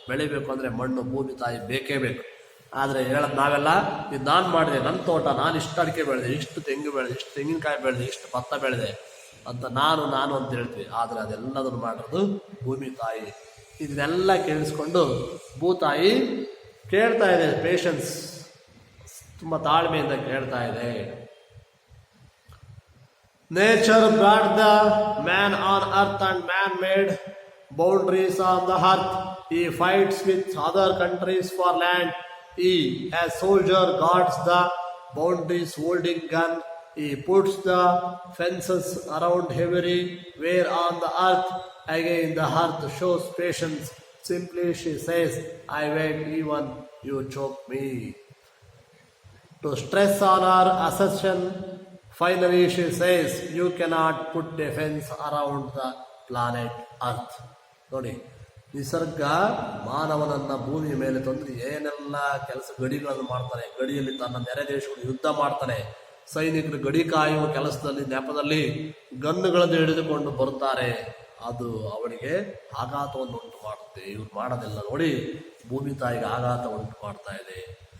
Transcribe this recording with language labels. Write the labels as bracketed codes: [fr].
[kn] ಬೆಳಿಬೇಕು ಅಂದ್ರೆ ಮಣ್ಣು, ಭೂಮಿ ತಾಯಿ ಬೇಕೇ ಬೇಕು. ಆದ್ರೆ ಹೇಳದ್ ನಾವೆಲ್ಲ, ಇದು ನಾನು ಮಾಡಿದೆ, ನನ್ನ ತೋಟ, ನಾನು ಇಷ್ಟು ಅಡಿಕೆ ಬೆಳೆದೆ, ಇಷ್ಟು ತೆಂಗು ಬೆಳೆದೆ, ಇಷ್ಟು ತೆಂಗಿನಕಾಯಿ ಬೆಳೆದೆ, ಇಷ್ಟು ಭತ್ತ ಬೆಳೆದೆ ಅಂತ ನಾನು ಅಂತ ಹೇಳ್ತೀವಿ. ಆದ್ರೆ ಅದೆಲ್ಲದನ್ನು ಮಾಡಿರೋದು ಭೂಮಿ ತಾಯಿ. ಇದನ್ನೆಲ್ಲ ಕೇಳಿಸ್ಕೊಂಡು ಭೂತಾಯಿ ಕೇಳ್ತಾ ಇದೆ, ಪೇಷನ್ಸ್, ತುಂಬಾ ತಾಳ್ಮೆಯಿಂದ ಕೇಳ್ತಾ ಇದೆ. [en] Nature brought the man on earth and man made boundaries on the earth. He fights with other countries for land. He, as soldier, guards the boundaries holding gun. He puts the fences around everywhere on the earth. Again the earth shows patience. Simply she says, I wait even you choke me. To stress on her assertion, finally she says, you cannot put a fence around the planet Earth. [kn] ನೋಡಿ, ನಿಸರ್ಗ ಮಾನವನನ್ನ ಭೂಮಿಯ ಮೇಲೆ ತಂದು ಏನೆಲ್ಲ ಗಡಿಗಳನ್ನು ಮಾಡ್ತಾನೆ. ಗಡಿಯಲ್ಲಿ ತನ್ನ ನೆರೆ ದೇಶಗಳು ಯುದ್ಧ ಮಾಡ್ತಾನೆ. ಸೈನಿಕರು ಗಡಿ ಕಾಯುವ ಕೆಲಸದಲ್ಲಿ ನೆಪದಲ್ಲಿ ಗನ್ನುಗಳನ್ನು ಹಿಡಿದುಕೊಂಡು ಬರುತ್ತಾರೆ. ಅದು ಅವನಿಗೆ ಆಘಾತವನ್ನು ಉಂಟು ಮಾಡುತ್ತೆ. ಇವ್ರು ಮಾಡೋದೆಲ್ಲ ನೋಡಿ ಭೂಮಿ ತಾಯಿಗೆ ಆಘಾತ ಉಂಟು ಮಾಡ್ತಾ ಇದೆ.